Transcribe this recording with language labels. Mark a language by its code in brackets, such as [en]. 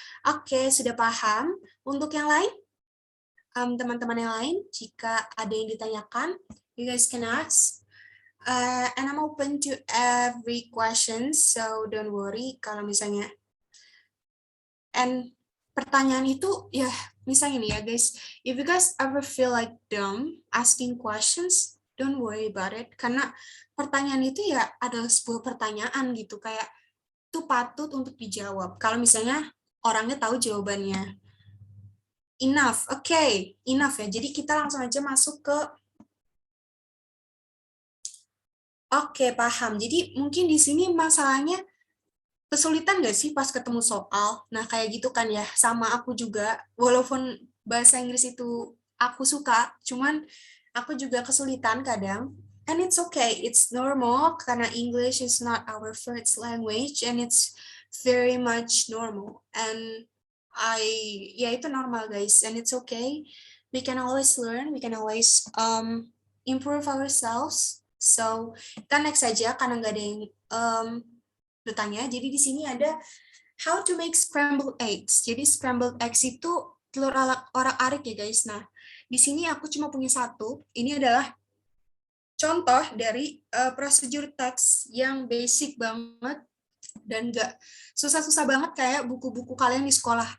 [id] Oke, sudah paham. Untuk yang lain, teman-teman yang lain, jika ada yang ditanyakan, [en] you guys can ask. And I'm open to every question, so don't worry [id] kalau misalnya. [en] And [id] pertanyaan itu, ya, misalnya nih ya [en] guys, if you guys ever feel like dumb asking questions, don't worry about it. [id] Karena pertanyaan itu ya adalah sebuah pertanyaan gitu, kayak itu patut untuk dijawab. Kalau misalnya orangnya tahu jawabannya. [en] Enough, okay, enough [id] ya. Jadi kita langsung aja masuk ke. Oke, paham. Jadi mungkin di sini masalahnya kesulitan nggak sih pas ketemu soal? Nah, kayak gitu kan ya. Sama aku juga, walaupun bahasa Inggris itu aku suka, cuman aku juga kesulitan kadang. [en] And it's okay, it's normal [id] karena [en] English is not our first language and it's very much normal. And [id] ya itu [en] normal guys, and it's okay. We can always learn, we can always improve ourselves. [id] So kita next saja karena nggak ada yang bertanya. Jadi di sini ada [en] how to make scrambled eggs. [id] Jadi scrambled eggs itu telur orak-arik ya guys. Nah, di sini aku cuma punya satu. Ini adalah contoh dari prosedur teks yang basic banget dan nggak susah-susah banget kayak buku-buku kalian di sekolah.